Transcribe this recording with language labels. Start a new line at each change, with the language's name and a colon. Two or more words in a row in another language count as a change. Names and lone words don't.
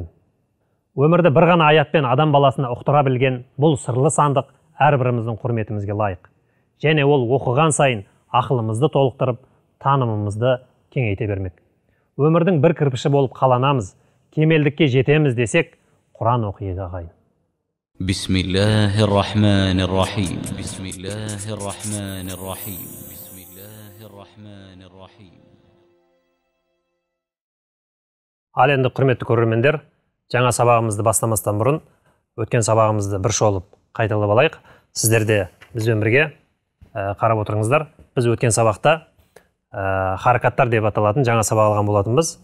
Kazakh: Өмірді бір ғана аятпен адам баласына ұқтыра білген бұл сырлы сандық әрбіріміздің құрметімізге лайық. Және ол оқыған сайын ақылымызды толықтырып, танымымызды кеңейте бермек. Өмірдің бір кірпіші болып қаланамыз, кемелдікке жетеміз десек, Құран оқиық ағайын.
Arabic: بسم الله الرحمن الرحيم. بسم الله الرحمن الرحيم. بسم الله الرحمن الرحيم.
Kazakh: Ал енді құрметті көрермендер, жаңа сабағымызды бастамастан бұрын өткен сабағымызды бір шолып қайталап алайық. Сіздер де бізбен бірге қарап отырыңыздар. Біз өткен сабақта харакаттар деп аталатын жаңа сабақ алған болатынбыз.